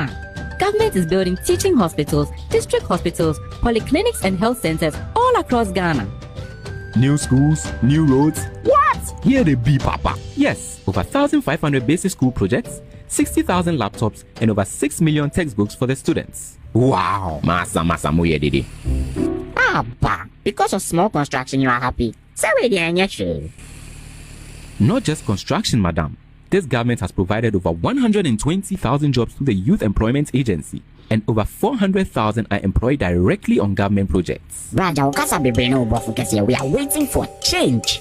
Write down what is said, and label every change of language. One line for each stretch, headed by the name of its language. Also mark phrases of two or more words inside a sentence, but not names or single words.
English: Government is building teaching hospitals, district hospitals, polyclinics, and health centers all across Ghana. New schools, new roads. What? Here they be, Papa. Yes, over 1,500 basic school projects, 60,000 laptops, and over 6 million textbooks for the students. Wow.
Akan: Masa moye dede.
English: Papa, because of small construction, you are happy. Sorry, dear. Not just construction, madam. This government has provided over 120,000 jobs through the Youth Employment Agency, and over 400,000 are employed directly on government projects. We are waiting for change.